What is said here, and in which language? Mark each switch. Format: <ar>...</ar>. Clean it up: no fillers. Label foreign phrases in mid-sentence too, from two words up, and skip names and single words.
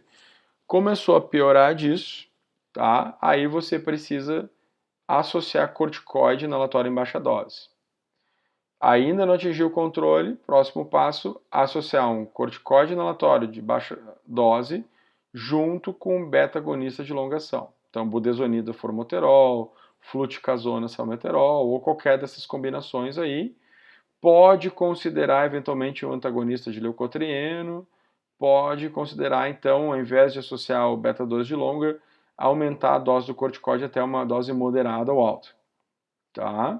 <pt>Começou a piorar disso, tá? Aí você precisa associar corticoide inalatório em baixa dose. Ainda não atingiu o controle, próximo passo, associar um corticoide inalatório de baixa dose junto com um beta-agonista de longa ação. Então, budesonida formoterol, fluticasona salmeterol ou qualquer dessas combinações aí. Pode considerar eventualmente um antagonista de leucotrieno, pode considerar então, ao invés de associar o beta-2 de longa, aumentar a dose do corticoide até uma dose moderada ou alta. Tá?</pt>